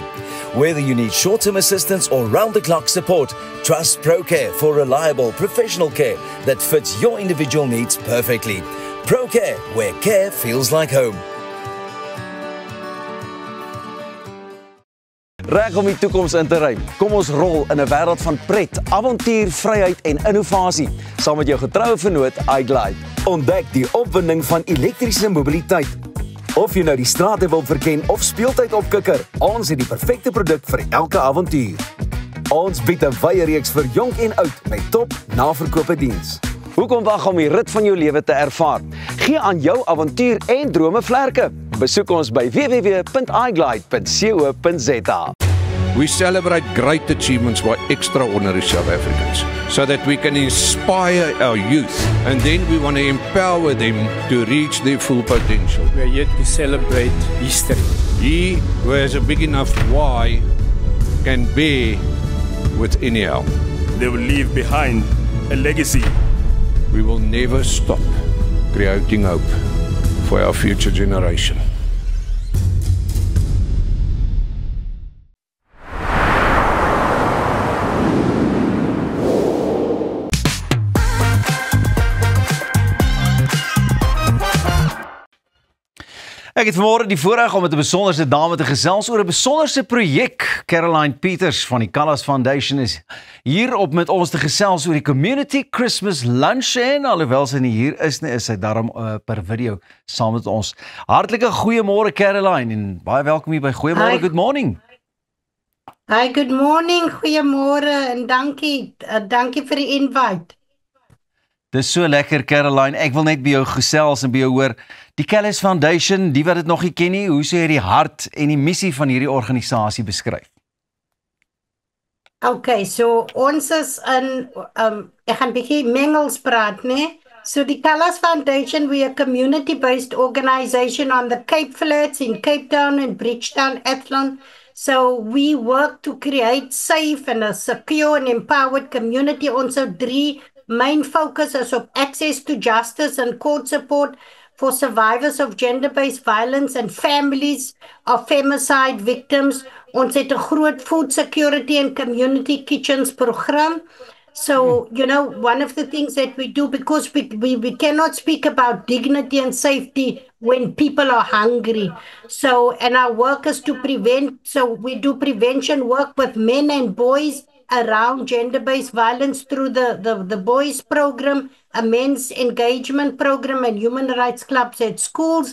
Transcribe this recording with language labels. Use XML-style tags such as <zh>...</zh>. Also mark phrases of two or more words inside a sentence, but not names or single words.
<en>Whether you need short-term assistance or round-the-clock support, trust ProCare for reliable professional care that fits your individual needs perfectly. ProCare, where care feels like home.</en> <af>reg om die toekoms in te ruim. Kom ons rol in 'n wêreld van pret, avontuur, vryheid en innovasie, saam met jou getroue vennoot iGlide. Ontdek die opwinding van elektriese mobiliteit. Of jy nou die strate wil verken of speeltyd opkikker, ons het die perfekte produk vir elke avontuur. Ons bied 'n wye reeks vir jonk en oud met top naverkope diens. Hoekom wag om die rit van jou lewe te ervaar? Gee aan jou avontuur en drome vlerke. Besoek ons by www.iglide.co.za.</af> <en>We celebrate great achievements by extraordinary South Africans so that we can inspire our youth, and then we want to empower them to reach their full potential. We are here to celebrate history. He who has a big enough why can bear with anyhow. They will leave behind a legacy. We will never stop creating hope for our future generation.</en> <af>Ek het vanmôre die voorreg om met 'n besonderse dame te gesels oor 'n besonderse projek. Caroline Peters van die Callas Foundation is hier op met ons te gesels oor die Community Christmas Lunch, en alhoewel sy nie hier is nie, is sy daarom per video saam met ons. Hartlike goeiemôre Caroline en baie welkom hier by Goeiemôre,</af> <en>good morning. Hi, good morning,</en> <af>goeiemôre en dankie vir die invite. Dis so lekker Caroline, ek wil net by jou gesels en by jou hoor, die Callas Foundation, die wat dit nog nie ken nie, hoe sou jy die hart en die missie van hierdie organisasie beskryf? Okay, so ons is in, ek gaan bietjie Engels praat, né?</af> <en>So the Callas Foundation, we are a community-based organization on the Cape Flats in Cape Town and Bridgetown, Athlone. So we work to create safe and a secure and empowered community. Also, 3 main focus is of access to justice and court support for survivors of gender-based violence and families of femicide victims.</en> <af>Ons het 'n groot</af> <en>food security and community kitchens program. So, you know, one of the things that we do, because we cannot speak about dignity and safety when people are hungry. So, and our work is to prevent, so we do prevention work with men and boys around gender-based violence through the boys program, a men's engagement program, and human rights clubs at schools.</en>